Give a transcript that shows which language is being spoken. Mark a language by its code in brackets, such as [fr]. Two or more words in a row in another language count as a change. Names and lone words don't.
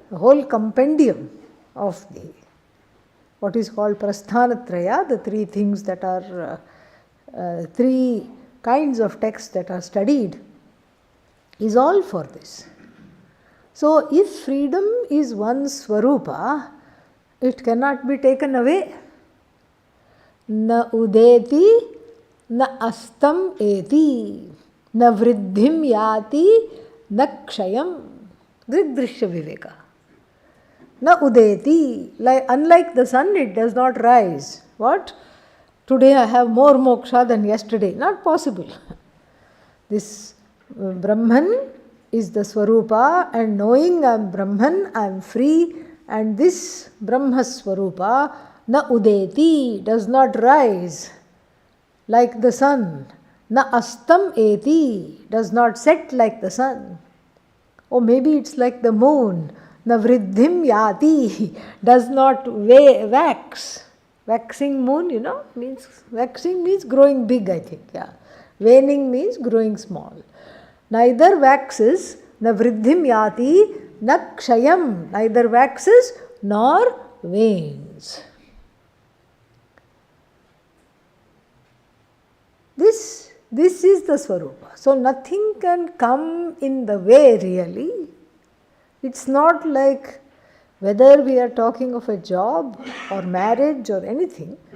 [en] The whole compendium of the what is called Prasthanatraya, the 3 things that are 3 kinds of texts that are studied, is all for this. So, if freedom is one's swarupa, it cannot be taken away. [sa] Na udeti, na astam eti, na vriddhim yati, na kshayam. Drishdrishya viveka. Na udeti, [en] unlike the sun, it does not rise. What? Today I have more moksha than yesterday. Not possible. This Brahman is the swarupa, and knowing I am Brahman, I am free, and this [sa] Brahma swarupa, na udeti, [en] does not rise like the sun. [sa] Na astam eti, [en] does not set like the sun. Or maybe it's like the moon. [sa] Na vriddhim yati, [en] does not wax. Waxing moon, means waxing means growing big, I think. Yeah. Waning means growing small. Neither waxes, [sa] na vriddhim yati, na kshayam. [en] Neither waxes nor wanes. This is the Swarupa. So nothing can come in the way really. It's not like whether we are talking of a job or marriage or anything.